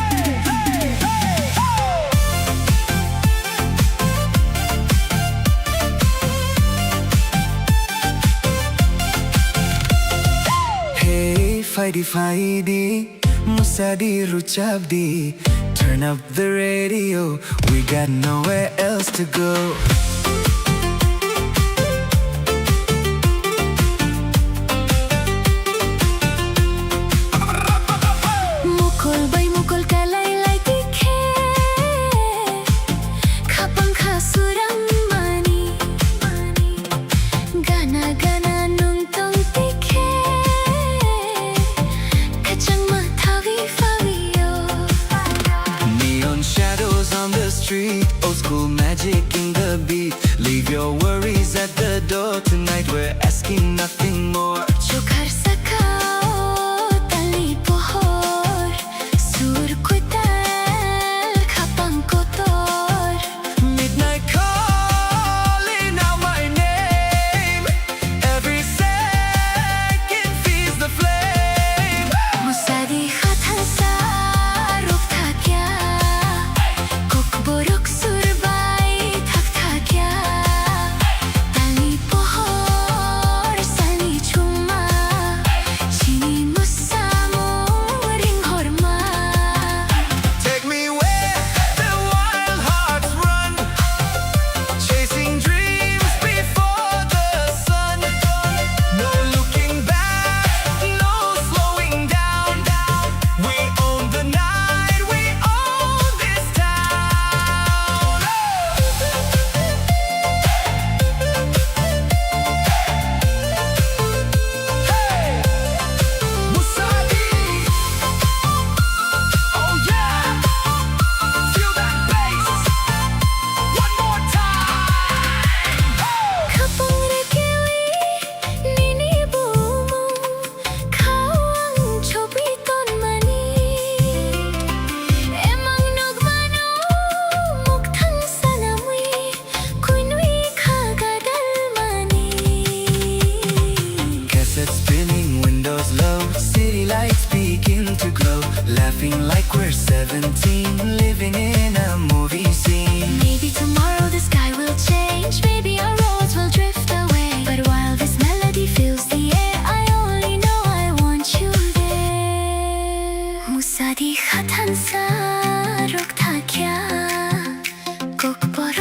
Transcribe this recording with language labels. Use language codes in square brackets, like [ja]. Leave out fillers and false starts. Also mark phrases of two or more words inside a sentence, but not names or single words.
[en] Hey Fighty Fighty [trp] Musadi Ruchabdi [en] Turn up the radio We got nowhere else to go [trp] Mukul bay mukul kalay lay tikhe Khapang khasurang mani Gana gana nung tong tikhe Kachang mathawi fawiyo [en] Neon shadows on the street Old school magic in the beat Leave your worries at the door Tonight we're asking nothing more [trp] Chokar sakao tali pohor Sur kutal khapang kotor [en] Midnight calling out my name Every second feeds the flame [trp] Musadi khatan sa ruk tha kya Kok borok surbai thak tha kya Tali pohor sali chuma Chini musamo ring horma [en] Take me where the wild hearts run Chasing dreams before the sun No looking back, no slowing down We own the night, we own this town Hey! Musadi! Oh yeah! Feel that bass! One more time! [trp] Khapang rekewi nini bumu Khawang chobi ton mani Emang nogmano mukthang sanamwi Kuinui khagadal mani [en] Cassette spinning, windows low, city lights begin to glow. Laughing like we're 17, living in a movie scene. Maybe tomorrow the sky will change Maybe our roads will drift away But while this melody fills the air I only know I want you there [trp] Musadi khatan sa ruk tha kya Kok